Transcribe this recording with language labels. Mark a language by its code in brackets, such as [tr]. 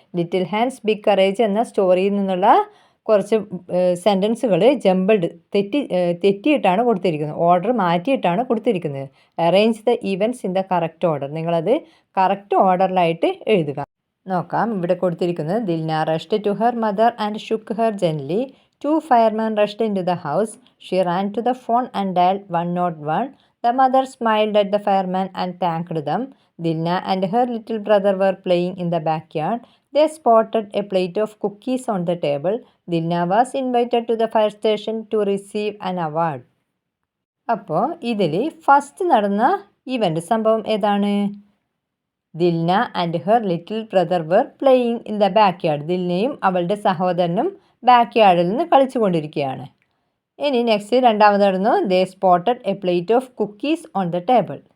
[ml] Little hands big courage എന്ന സ്റ്റോറിയിൽ നിന്നുള്ള കുറച്ച് സെൻറ്റൻസുകൾ ജംബിൾഡ് തെറ്റിയിട്ടാണ് കൊടുത്തിരിക്കുന്നത്, ഓർഡർ മാറ്റിയിട്ടാണ് കൊടുത്തിരിക്കുന്നത്. [en] arrange the events in the correct order, [ml] നിങ്ങളത് കറക്റ്റ് ഓർഡറിലായിട്ട് എഴുതുക. നോക്കാം, ഇവിടെ കൊടുത്തിരിക്കുന്നത് [en] Dilna rushed to her mother and shook her gently. 2 firemen rushed into the house. She ran to the phone and dialed 101. The mother smiled at the firemen and thanked them. Dilna and her little brother were playing in the backyard. They spotted a plate of cookies on the table. Dilna was invited to the fire station to receive an award. [ml] അപ്പോൾ ഇതിൽ first നടന്ന event സംഭവം ഏതാണ്? [en] Dilna and her little brother were playing in the backyard. [ml] ദിൽനയും അവളുടെ സഹോദരനും ബാക്ക്യാർഡിൽ നിന്ന് കളിച്ചുകൊണ്ടിരിക്കുകയാണ്. ഇനി next രണ്ടാമത് നടന്നു, [en] They spotted a plate of cookies on the table.